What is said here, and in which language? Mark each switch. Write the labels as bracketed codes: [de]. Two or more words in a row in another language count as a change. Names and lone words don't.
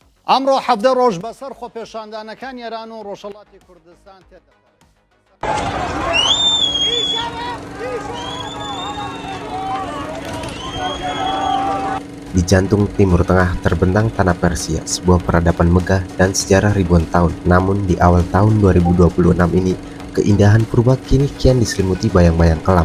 [ckb] ئەمڕۆ حەفدە ڕۆژ بەسەر خۆپێشاندانەکان ئێران و ڕۆژهەڵاتی کوردستان تێدەپەڕێت. [id] Di jantung Timur Tengah terbentang tanah Persia, sebuah peradaban megah dan sejarah ribuan tahun. Namun di awal tahun 2026 ini, keindahan purba kini kian diselimuti bayang-bayang kelam.